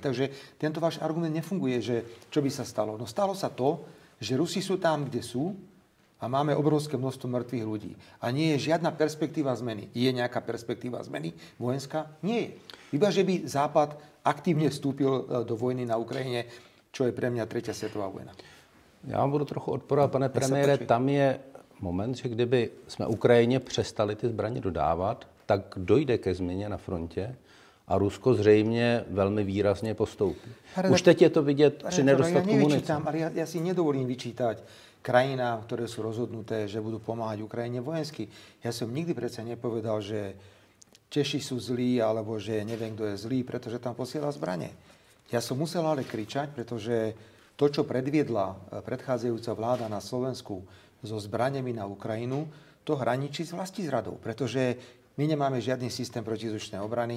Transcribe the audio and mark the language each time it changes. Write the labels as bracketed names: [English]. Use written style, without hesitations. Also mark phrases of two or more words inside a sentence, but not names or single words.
[Slovak] Takže tento váš argument nefunguje, že čo by sa stalo. No stalo sa to, že Rusi sú tam, kde sú a máme obrovské množstvo mŕtvych ľudí. A nie je žiadna perspektíva zmeny. Je nejaká perspektíva zmeny vojenská? Nie je. Iba, že by Západ aktívne vstúpil do vojny na Ukrajine, čo je pre mňa 3. svetová vojna. [Czech] Já vám budu trochu odporovat, pane premiére. Tam je moment, že kdyby jsme Ukrajině přestali ty zbraně dodávat, tak dojde ke změně na frontě a Rusko zřejmě velmi výrazně postoupí. Už teď je to vidět při nedostatku munice. [Slovak] Ale ja si nedovolím vyčítať krajinám, ktoré sú rozhodnuté, že budú pomáhať Ukrajine vojensky. Ja som nikdy predsa nepovedal, že Češi sú zlí, alebo že neviem, kto je zlý, pretože tam posiela zbrane. Ja som musel ale kričať, pretože to, čo predviedla predchádzajúca vláda na Slovensku so zbraniami na Ukrajinu, to hraničí s vlastizradou, pretože my nemáme žiadny systém protizdušnej obrany.